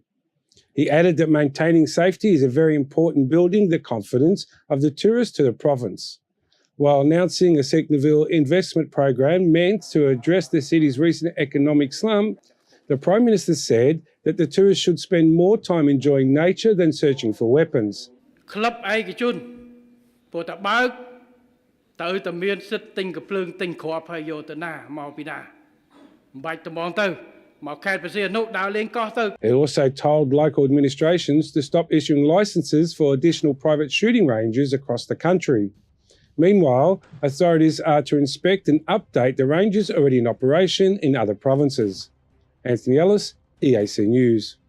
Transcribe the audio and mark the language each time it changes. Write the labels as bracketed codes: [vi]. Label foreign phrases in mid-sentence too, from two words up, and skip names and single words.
[en] He added that maintaining safety is a very important building the confidence of the tourists to the province. While announcing a Sihanoukville investment program meant to address the city's recent economic slump, the Prime Minister said that the tourists should spend more time enjoying nature than searching for weapons. [km] ព្រោះតែបើកទៅតែមានសិទ្ធិទិញកំភ្លើងទិញគ្រាប់ហើយយកទៅណាមកពីណាមិនបាច់ត្មងទៅមកខេត្តព្រះសីហនុដើរលេងកោះទៅ [en] He also told local administrations to stop issuing licenses for additional private shooting ranges across the country. Meanwhile, authorities are to inspect and update the ranges already in operation in other provinces. Anthony Ellis, EAC News.